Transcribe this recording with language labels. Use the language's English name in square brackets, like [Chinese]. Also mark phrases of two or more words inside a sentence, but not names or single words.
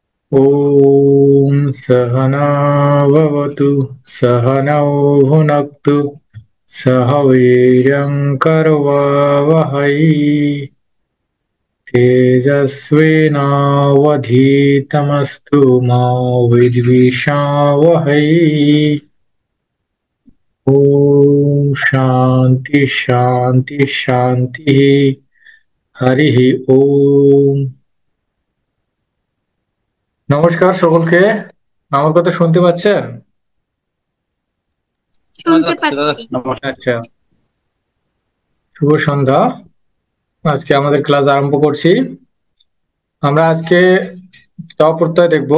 [Sanskrit] ॐ सहना भवतु सहनौ भुनक्तु सह वीर्यङ्करवावहै तेजस्विनावधीतमस्तु मा विद्विषावहै। ॐ शान्ति शान्ति शान्तिः। हरिः ओम। [Bangla] নমস্কার সকলকে। আমার কথা শুনতে পাচ্ছেন? শুনতে পাচ্ছি। আচ্ছা, শুভ সন্ধ্যা। আজকে আমাদের ক্লাস আরম্ভ করছি। আমরা আজকে ত প্রত্যয় দেখব।